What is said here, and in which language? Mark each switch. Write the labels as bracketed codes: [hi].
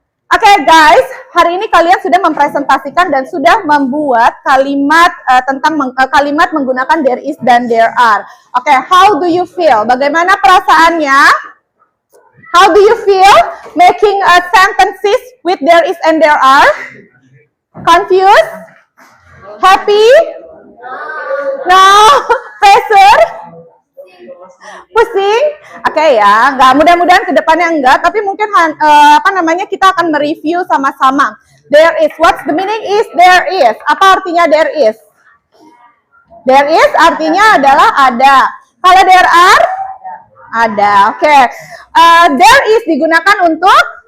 [id] Oke guys, hari ini kalian sudah mempresentasikan dan sudah membuat kalimat kalimat menggunakan there is dan there are. [en] Oke, how do you feel? [id] Bagaimana perasaannya? [en] How do you feel making a sentences with there is and there are? Confused? Happy? No? Pressure? Pusing? [id] Oke ya, nggak, mudah-mudahan kedepannya enggak, tapi mungkin kita akan mereview sama-sama. [en] There is, what's the meaning is there is? [id] Apa artinya there is? There is artinya adalah ada. Kalau there are? Ada. Oke. There is digunakan untuk?